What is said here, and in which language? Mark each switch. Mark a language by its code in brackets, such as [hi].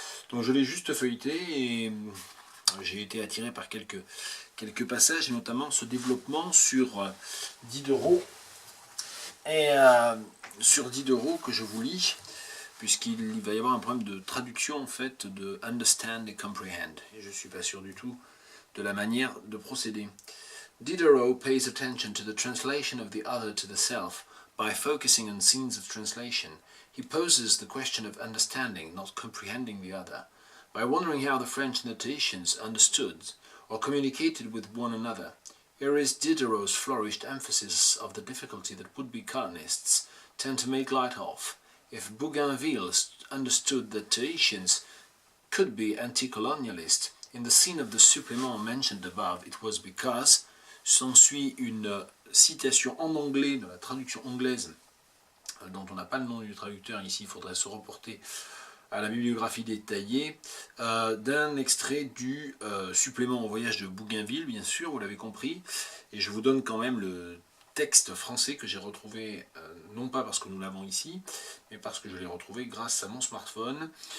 [fr] Donc je l'ai juste feuilleté et j'ai été attiré par quelques passages, et notamment ce développement sur Diderot, et sur Diderot que je vous lis, puisqu'il va y avoir un problème de traduction en fait de understand et comprehend, et je ne suis pas sûr du tout de la manière de procéder. [en] Diderot pays attention to the translation of the other to the self by focusing on scenes of translation. He poses the question of understanding, not comprehending the other, by wondering how the French notations understood or communicated with one another. Here is Diderot's flourished emphasis of the difficulty that would-be colonists tend to make light of. If Bougainville understood that Tahitians could be anti-colonialist, in the scene of the supplément mentioned above, it was because, [fr] s'ensuit une citation en anglais de la traduction anglaise, dont on n'a pas le nom du traducteur ici, il faudrait se reporter à la bibliographie détaillée, d'un extrait du supplément au voyage de Bougainville, bien sûr, vous l'avez compris, et je vous donne quand même le texte français que j'ai retrouvé, non pas parce que nous l'avons ici, mais parce que je l'ai retrouvé grâce à mon smartphone.